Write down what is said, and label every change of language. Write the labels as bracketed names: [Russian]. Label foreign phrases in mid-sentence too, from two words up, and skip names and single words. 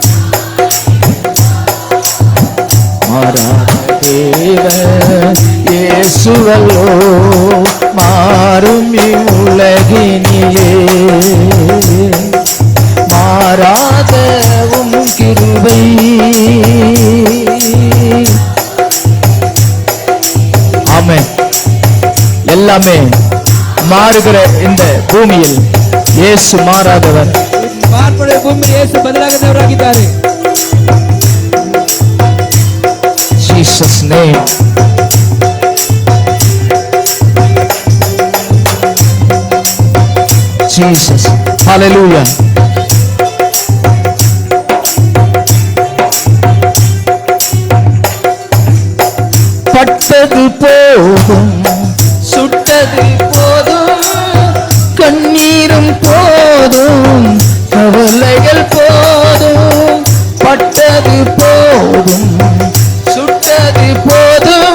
[Tamil] மாறாத தேவன் இயேசுவல்லோ மாறும் இவ்வுலகினிலே மாறாத உம் கிருபை ஆமென். எல்லாமே மாறுகிற இந்த பூமியில் இயேசு மாறாதவர். [Kannada] ಮಾರ್ಪಡುವ ಭೂಮಿಯಲ್ಲಿ ಯೇಸು ಬದಲಾಗದವರಾಗಿದ್ದಾರೆ. [English] Jesus name. Jesus. Hallelujah. [Tamil] பட்டது போதும் சுட்டது போதும் கண்ணீரும் போதும் கவலைகள் போதும் பட்டது போதும் சுட்டது போதும்